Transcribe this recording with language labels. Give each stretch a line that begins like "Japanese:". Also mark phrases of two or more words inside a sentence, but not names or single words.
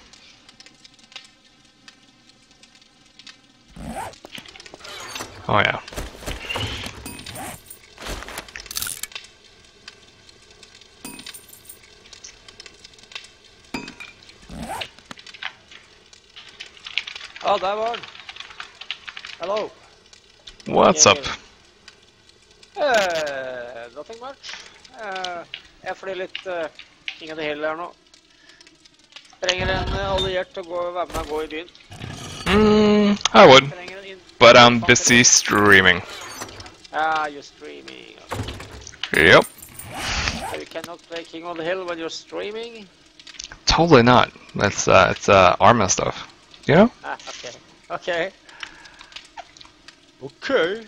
English: Oh yeah.
Norwegian: Oh, der var den.
English: Hello. What's up? Nothing much.
Norwegian: Jeg flyr litt King of the Hill her nå. Trenger en alliert til å være med og gå i byen.
English: I would,
Norwegian: Trenger en
English: but I'm busy streaming. Ah, you're streaming. Yep. So you cannot play King of the Hill when you're streaming? Totally not. It's Arma stuff. You know? Ah, okay. Okay. Okay.